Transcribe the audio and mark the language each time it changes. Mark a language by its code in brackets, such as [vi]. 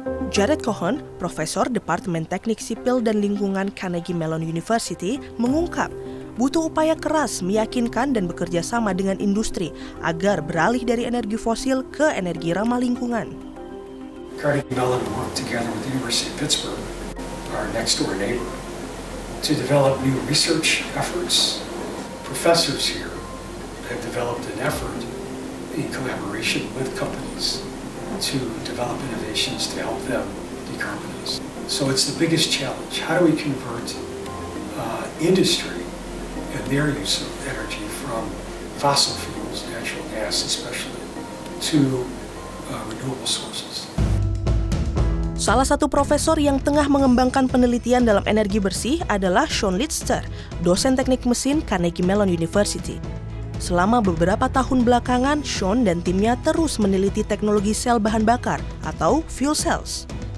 [id] Jared Cohen, Profesor Departemen Teknik Sipil dan Lingkungan Carnegie Mellon University, mengungkap butuh upaya keras meyakinkan dan bekerja sama dengan industri agar beralih dari energi fosil ke energi ramah lingkungan. [en] Carnegie Mellon worked together with the University of Pittsburgh, our next-door neighbor, to develop new research efforts. Professors here have developed an effort in collaboration with companies to develop innovations to help them decarbonize. So it's the biggest challenge. How do we convert industry and their use of energy from fossil fuels, natural gas especially, to renewable sources? [id] Salah satu profesor yang tengah mengembangkan penelitian dalam energi bersih adalah Sean Litster, dosen teknik mesin Carnegie Mellon University. Selama beberapa tahun belakangan, Sean dan timnya terus meneliti teknologi sel bahan bakar atau fuel cells.